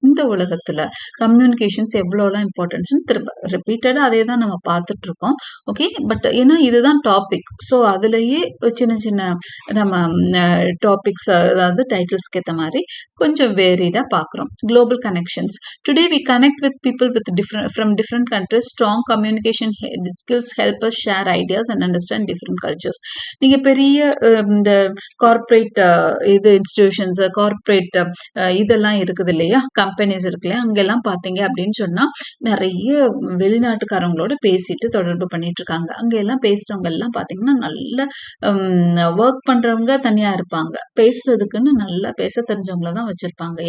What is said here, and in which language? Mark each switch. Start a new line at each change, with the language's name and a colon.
Tamil: இந்த உலகத்தில் கம்யூனிகேஷன்ஸ் எவ்வளோலாம் இம்பார்ட்டன்ஸ்னு திரும்ப ரிப்பீட்டடாக அதே தான் நம்ம பார்த்துட்ருக்கோம். ஓகே, பட் ஏன்னா இதுதான் டாபிக், ஸோ அதுலேயே சின்ன சின்ன நம்ம டாபிக்ஸ், அதாவது டைட்டில்ஸ்க்கு ஏற்ற மாதிரி கொஞ்சம் வேரிடாக பார்க்குறோம்.
English: Global connections. Today we connect with people from different countries. Strong communication skills help us share ideas and understand different cultures.
Tamil: நீங்க பெரிய இந்த கார்ப்பரேட் இது இன்ஸ்டிடியூஷன்ஸ், கார்ப்பரேட் இதெல்லாம் இருக்குது இல்லையா, கம்பெனிஸ் இருக்கு இல்லையா, அங்கெல்லாம் பார்த்தீங்க அப்படின்னு சொன்னா நிறைய வெளிநாட்டுக்காரங்களோட பேசிட்டு தொடர்பு பண்ணிட்டு இருக்காங்க. அங்கெல்லாம் பேசுறவங்க எல்லாம் பார்த்தீங்கன்னா நல்ல ஒர்க் பண்றவங்க தனியா இருப்பாங்க, பேசுறதுக்குன்னு நல்லா பேச தெரிஞ்சவங்கள தான் வச்சிருப்பாங்க.